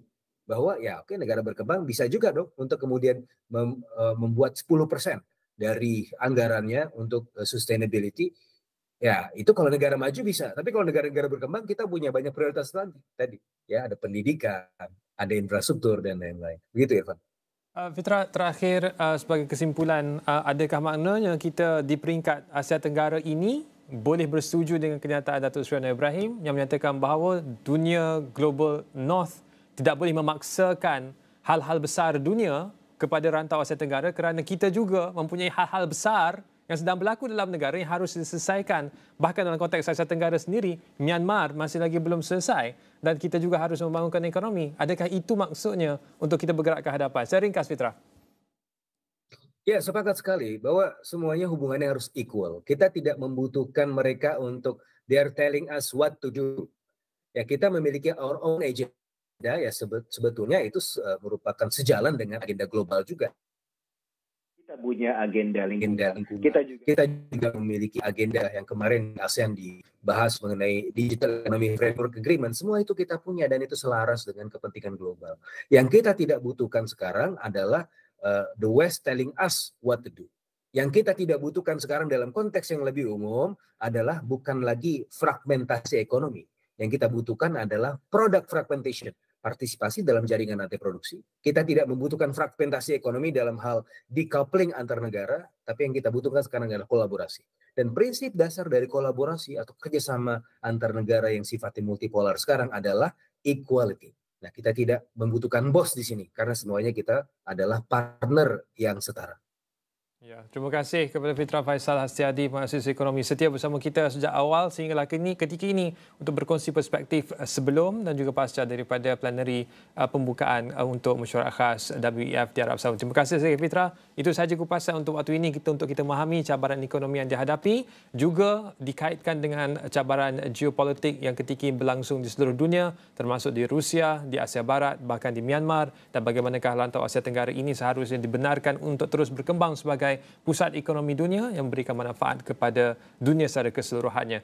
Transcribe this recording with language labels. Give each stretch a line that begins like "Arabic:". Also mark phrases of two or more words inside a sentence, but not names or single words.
Indonesian: Bahwa ya oke negara berkembang bisa juga dong untuk kemudian membuat 10% dari anggarannya untuk sustainability. Ya, itu kalau negara maju bisa. Tapi kalau negara-negara berkembang kita punya banyak prioritas tadi. Ya, ada pendidikan, ada infrastruktur dan lain-lain. Begitu Irfan.
Malay: Fithra, terakhir sebagai kesimpulan, adakah maknanya kita di peringkat Asia Tenggara ini boleh bersetuju dengan kenyataan Datuk Seri Ibrahim yang menyatakan bahawa dunia global north tidak boleh memaksakan hal-hal besar dunia kepada rantau Asia Tenggara kerana kita juga mempunyai hal-hal besar yang sedang berlaku dalam negara yang harus diselesaikan. Bahkan dalam konteks Asia Tenggara sendiri, Myanmar masih lagi belum selesai dan kita juga harus membangunkan ekonomi. Adakah itu maksudnya untuk kita bergerak ke hadapan?
Indonesian: Saya ringkas, Fithra. Ya, sepakat sekali bahwa semuanya hubungannya harus equal. Kita tidak membutuhkan mereka untuk
English: they are telling us what to do.
Indonesian: Ya, kita memiliki
English: our own agenda.
Indonesian: Ya, sebetulnya itu merupakan sejalan dengan agenda global juga. Kita punya agenda lingkungan. Kita juga memiliki agenda yang kemarin ASEAN dibahas mengenai Digital Economy Framework Agreement. Semua itu kita punya dan itu selaras dengan kepentingan global. Yang kita tidak butuhkan sekarang adalah
English: the West telling us what to do.
Indonesian: Yang kita tidak butuhkan sekarang dalam konteks yang lebih umum adalah bukan lagi fragmentasi ekonomi. Yang kita butuhkan adalah
English: product fragmentation.
Indonesian: Partisipasi dalam jaringan rantai produksi. Kita tidak membutuhkan fragmentasi ekonomi dalam hal decoupling antar negara, tapi yang kita butuhkan sekarang adalah kolaborasi. Dan prinsip dasar dari kolaborasi atau kerjasama antar negara yang sifatnya multipolar sekarang adalah equality. Nah, kita tidak membutuhkan bos di sini, karena semuanya kita adalah partner yang setara.
Malay: Ya, terima kasih kepada Fithra Faisal Hastiadi, penganalisis ekonomi setia bersama kita sejak awal sehinggalah ketika ini untuk berkongsi perspektif sebelum dan juga pasca daripada plenari pembukaan untuk Mesyuarat Khas WEF di Arab Saudi. Terima kasih sekali Fithra. Itu sahaja kupasan untuk waktu ini untuk kita memahami cabaran ekonomi yang dihadapi, juga dikaitkan dengan cabaran geopolitik yang ketika berlangsung di seluruh dunia, termasuk di Rusia, di Asia Barat, bahkan di Myanmar, dan bagaimanakah rantau Asia Tenggara ini seharusnya dibenarkan untuk terus berkembang sebagai pusat ekonomi dunia yang memberikan manfaat kepada dunia secara keseluruhannya.